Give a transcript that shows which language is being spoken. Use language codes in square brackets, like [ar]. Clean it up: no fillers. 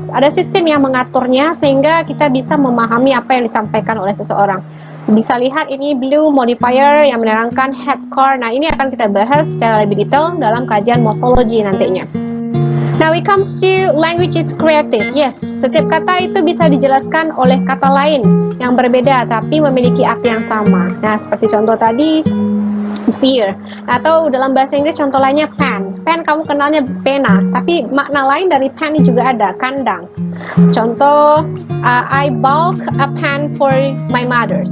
[id] Ada sistem yang mengaturnya sehingga kita bisa memahami apa yang disampaikan oleh seseorang. Bisa lihat ini blue modifier yang menerangkan hat, car. Nah, ini akan kita bahas secara lebih detail dalam kajian morfologi nantinya. [en] Now it comes to language is creative. [id] Yes, setiap kata itu bisa dijelaskan oleh kata lain yang berbeda tapi memiliki arti yang sama. Nah, seperti contoh tadi beer, atau dalam bahasa Inggris contoh lainnya pen. Pen kamu kenalnya pena, tapi makna lain dari pen ini juga ada, kandang. Contoh, [en] I bought a pen for my mother.